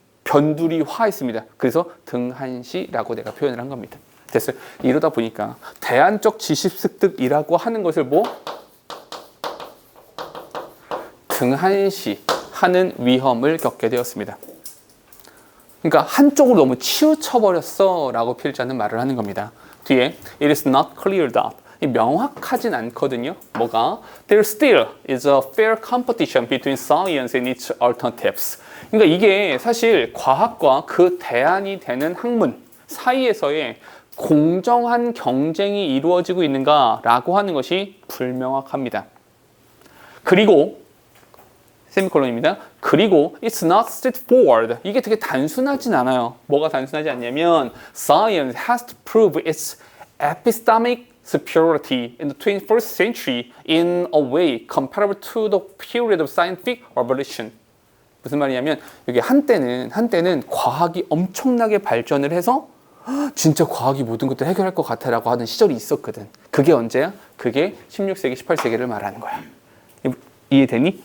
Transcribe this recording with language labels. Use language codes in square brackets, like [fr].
[ko] 변두리화했습니다. 그래서 등한시라고 내가 표현을 한 겁니다. 됐어요? 이러다 보니까 대안적 지식 습득이라고 하는 것을 뭐? 등한시하는 위험을 겪게 되었습니다. 그러니까 한쪽으로 너무 치우쳐버렸어 라고 필자는 말을 하는 겁니다. 뒤에 [en] It is not clear that [ko] 명확하진 않거든요. 뭐가? [en] There still is a fair competition between science and its alternatives. [ko] 그러니까 이게 사실 과학과 그 대안이 되는 학문 사이에서의 공정한 경쟁이 이루어지고 있는가라고 하는 것이 불명확합니다. 그리고 세미콜론입니다. 그리고 [en] it's not straightforward. [ko] 이게 되게 단순하진 않아요. 뭐가 단순하지 않냐면 [en] science has to prove its epistemic superiority in the 21st century in a way comparable to the period of scientific revolution. [ko] 무슨 말이냐면 여기 한때는 과학이 엄청나게 발전을 해서 진짜 과학이 모든 것들을 해결할 것 같아라고 하는 시절이 있었거든. 그게 언제야? 그게 16세기, 18세기를 말하는 거야. 이해되니?